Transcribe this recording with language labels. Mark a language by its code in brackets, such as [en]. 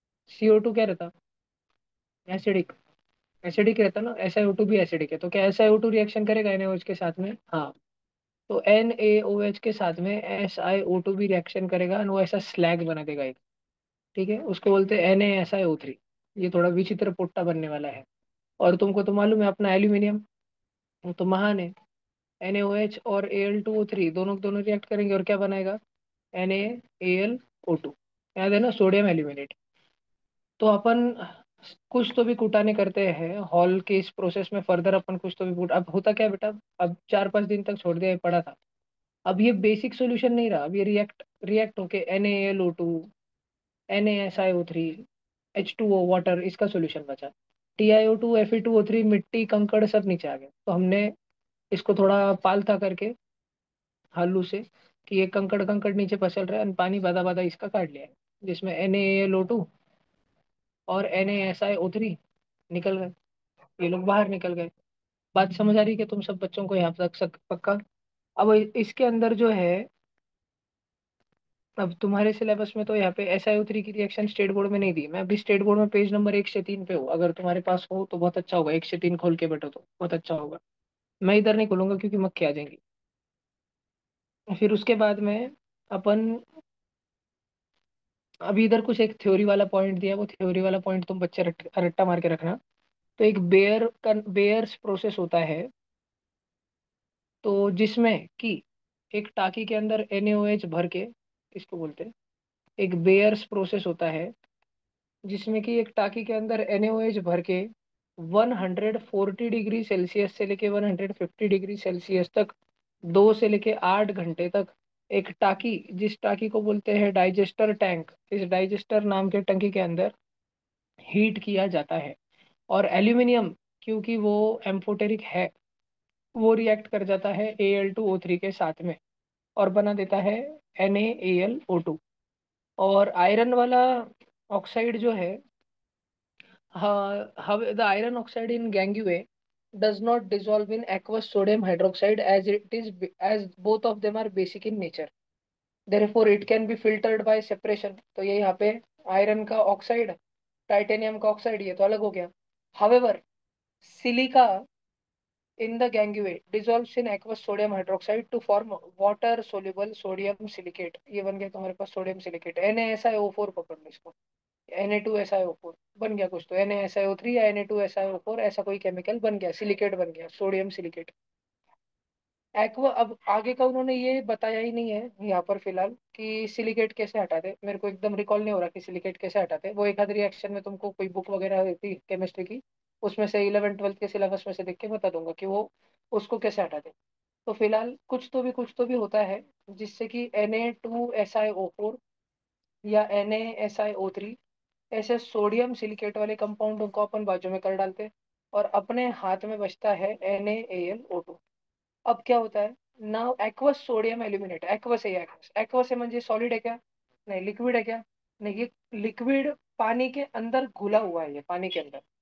[hi] CO2 क्या रहता? Acidic. Acidic रहता ना, SiO2 भी एसिडिक है, तो क्या SiO2 रिएक्शन करेगा NaOH के साथ में? हाँ। तो NaOH के साथ में SiO2 भी रिएक्शन करेगा और वो ऐसा स्लैग बना देगा एक। ठीक है, उसको बोलते हैं NaSiO3। ये थोड़ा विचित्र पुट्टा बनने वाला है। और तुमको तो मालूम है अपना एल्यूमिनियम, वो तो महान है। NaOH और Al2O3 दोनों दोनों रिएक्ट करेंगे और क्या बनाएगा? NaAlO2। याद है ना, सोडियम एल्यूमिनेट। तो अपन कुछ तो भी कुटाने करते हैं हॉल के इस प्रोसेस में, फर्दर अपन कुछ तो भी कूट। अब होता क्या है बेटा, अब 4 5 दिन तक छोड़ दिया, ये पड़ा था। अब ये बेसिक सॉल्यूशन नहीं रहा, अब ये रिएक्ट रिएक्ट होके NaLO2, NaSiO3, H2O वाटर, इसका सॉल्यूशन बचा। TiO2 Fe2O3 मिट्टी कंकड़ सब नीचे आ गए, तो हमने इसको थोड़ा पालता करके हालू से कि ये कंकड़ कंकड़ नीचे पसर रहा है, और पानी बादा बादा इसका काट लिया है, जिसमें NaLO2 और NaSiO3 निकल गए। ये लोग बाहर निकल गए। बात समझ आ रही है कि तुम सब बच्चों को यहाँ तक पक्का? अब इसके अंदर जो है, अब तुम्हारे सिलेबस में तो यहाँ पे SiO3 की रिएक्शन स्टेट बोर्ड में नहीं दी। मैं अभी स्टेट बोर्ड में पेज नंबर 1 से 3 पे हूँ, अगर तुम्हारे पास हो तो बहुत अच्छा होगा, 1 से 3 खोल के बैठो तो बहुत अच्छा होगा। मैं इधर नहीं खोलूंगा क्योंकि मक्खी आ जाएंगी। फिर उसके बाद में अपन अभी इधर कुछ एक थ्योरी वाला पॉइंट दिया है, वो थ्योरी वाला पॉइंट तुम बच्चे रट्टा मार के रखना। तो एक बेयर्स प्रोसेस होता है, तो जिसमें कि एक टाकी के अंदर NaOH भर के, इसको बोलते हैं एक बेयर्स प्रोसेस होता है, जिसमें कि एक टाकी के अंदर NaOH भर के 140 डिग्री सेल्सियस से लेके 150 डिग्री सेल्सियस तक 2 से लेके 8 घंटे तक एक टाकी, जिस टाकी को बोलते हैं डाइजेस्टर टैंक, इस डाइजेस्टर नाम के टंकी के अंदर हीट किया जाता है। और एल्यूमिनियम, क्योंकि वो एम्फोटेरिक है, वो रिएक्ट कर जाता है Al2O3 के साथ में और बना देता है NaAlO2। और आयरन वाला ऑक्साइड जो है, [en] the iron oxide in gangue does not dissolve in aqueous sodium hydroxide as it is, as both of them are basic in nature, therefore it can be filtered by separation। [hi] तो ये यहाँ पे iron का oxide, titanium का oxide, ये तो अलग हो गया। [en] however silica in the gangue dissolves in aqueous sodium hydroxide to form water soluble sodium silicate। [hi] ये बन गया तुम्हारे पास सोडियम सिलिकेट, NaSiO4 पकड़ लो इसको, Na2SiO4 बन गया कुछ, तो NaSiO3 या Na2SiO4 ऐसा कोई केमिकल बन गया, सिलिकेट बन गया, सोडियम सिलिकेट। एक्वा, अब आगे का उन्होंने ये बताया ही नहीं है यहाँ पर फिलहाल कि सिलिकेट कैसे हटाते। मेरे को एकदम रिकॉल नहीं हो रहा कि सिलिकेट कैसे हटाते। वो एक आध रिएक्शन में तुमको कोई बुक वगैरह रहती केमिस्ट्री की, उसमें से 11 12 के सिलेबस में से देख के बता दूंगा कि वो उसको कैसे हटाते। तो फिलहाल कुछ तो भी होता है जिससे कि Na2SiO4 या NaSiO3 ऐसे सोडियम सिलिकेट वाले कंपाउंडों को अपन बाजू में कर डालते हैं, और अपने हाथ में बचता है NaAlO2। अब क्या होता है, now aqueous sodium aluminate, aqueous है, एक्वस एक्वस है म्हणजे सॉलिड है क्या? नहीं। लिक्विड है क्या? नहीं। ये लिक्विड पानी के अंदर घुला हुआ है, ये पानी के अंदर।